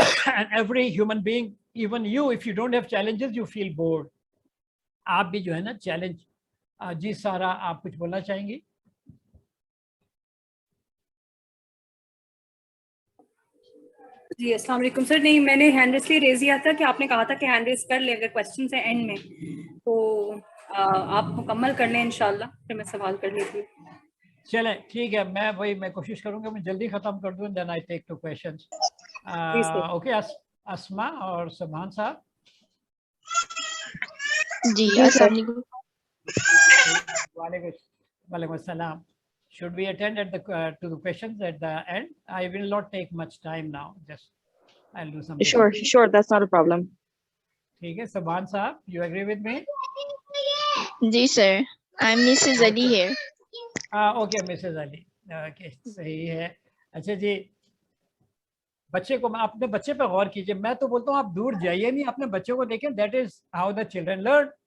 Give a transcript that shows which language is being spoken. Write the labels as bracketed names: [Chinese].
[English] And every human being, even you, if you don't have challenges, you feel bored. [Urdu] آپ بھی جو ہے نا چیلنج. جی سارا, آپ کچھ بولنا چاہیں گی؟ جی السلام علیکم سر. نہیں, میں نے ہینڈ ریس لیے ریز کیا تھا کہ آپ نے کہا تھا کہ ہینڈ ریس کر لیں اگر کوشچن ہے اینڈ میں, تو آپ مکمل کر لیں انشاءاللہ, پھر میں سوال کر لیتی ہوں. چلیں ٹھیک ہے, میں کوشش کروں گا میں جلدی ختم کر دوں. [English] Then I take 2 questions. [Urdu] اوکے, اسما اور سبحان صاحب. جی السلام علیکم. وعلیکم السلام. [English] Should we attend to the questions at the end? I will not take much time now. Just I'll do something. Sure, that's not a problem. [Urdu] ٹھیک ہے, [English] سبحان صاحب, you agree with me? [Urdu] جی sir, [English] I'm Mrs. Ali here. [Urdu] Okay Mrs Ali, okay صحیح ہے. اچھا جی, بچے کو, اپنے بچے پہ غور کیجئے. میں تو بولتا ہوں آپ دور جائیے نہیں, اپنے بچے کو دیکھیں. [English] That is how the children learn.